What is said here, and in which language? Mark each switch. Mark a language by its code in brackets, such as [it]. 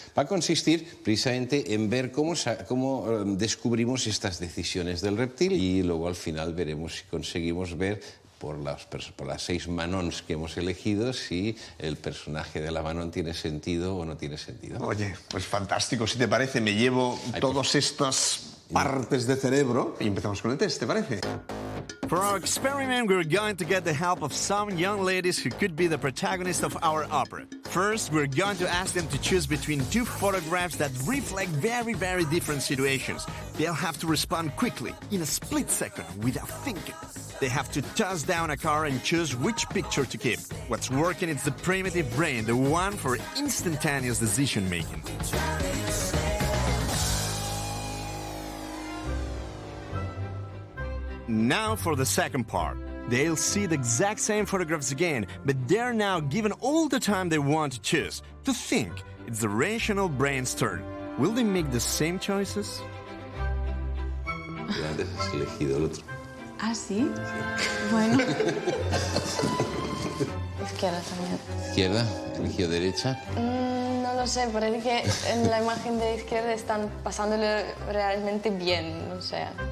[es] Va a consistir precisamente en ver cómo descubrimos estas decisiones del reptil y luego al final veremos si conseguimos ver por las 6 Manons que hemos elegido si el personaje de la Manon tiene sentido o no tiene sentido. Oye, pues fantástico. Si te parece, me llevo todas estas partes de cerebro y empezamos con el test, ¿te parece? [en] For our experiment, we're going to get the help of some young ladies who could be the protagonists of our opera. First, we're going to ask them to choose between 2 photographs that reflect very, very different situations. They'll have to respond quickly, in a split second, without thinking. They have to toss down a card and choose which picture to keep. What's working is the primitive brain, the one for instantaneous decision-making. Now for the second part. They'll see the exact same photographs again, but they're now given all the time they want to choose, to think. It's the rational brain's turn. Will they make the same choices? [es] Ya antes has elegido el otro. ¿Ah, sí? Bueno. Izquierda también. ¿Izquierda? ¿Eligió derecha? No lo sé, parece que en la imagen de izquierda están pasándole realmente bien, o sea.